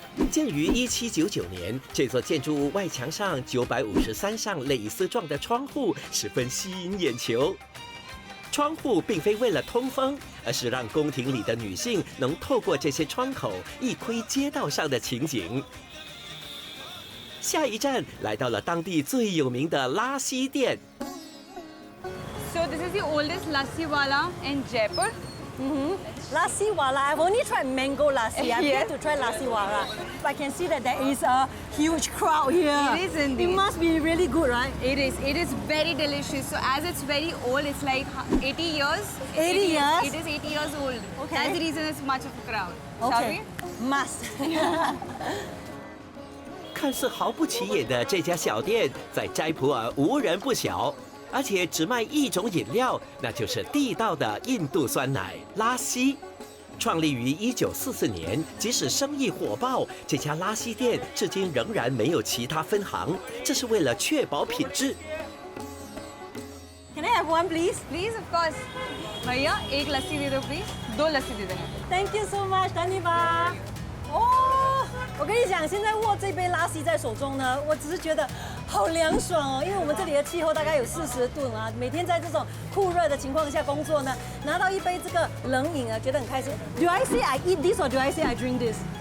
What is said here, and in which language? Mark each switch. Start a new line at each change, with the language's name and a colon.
Chinese: 建于1799年，这座建筑物外墙上953扇蕾丝状的窗户十分吸引眼球。窗户并非为了通风，而是让宫廷里的女性能透过这些窗口一窥街道上的情景。下一站来到了当地最有名的拉西店。
English: So this is the oldest lassi wala in Jaipur. Lassi wala. I've only tried mango lassi. I've yet to try lassi wala. I can see that there is a huge crowd here. It is indeed. It must be really good, right? It is. It is very delicious. So as it's very old, it's like 80 years. 80 years? It is 80 years old. Okay. That's the reason it's much of a crowd. Shall Okay. we? Must.
Chinese: 看似毫不起眼的这家小店，在斋普尔无人不晓，而且只卖一种饮料，那就是地道的印度酸奶拉西。创立于1944年，即使生意火爆，这家拉西店至今仍然没有其他分行，这是为了确保品质。
English: Can I have one, please? Please, of course.
Hindi: भैया एक लस्सी दे दो please. 2 लस्सी दे देना.
English: Thank you so much, Daniba.
Chinese: 哦，我跟你讲，现在握这杯拉西在手中呢，我只是觉得好凉爽哦，因为我们这里的气候大概有40度啊，每天在这种酷热的情况下工作呢，拿到一杯这个冷饮啊，觉得很开心。
English: Do I say I eat this or do I say I drink this?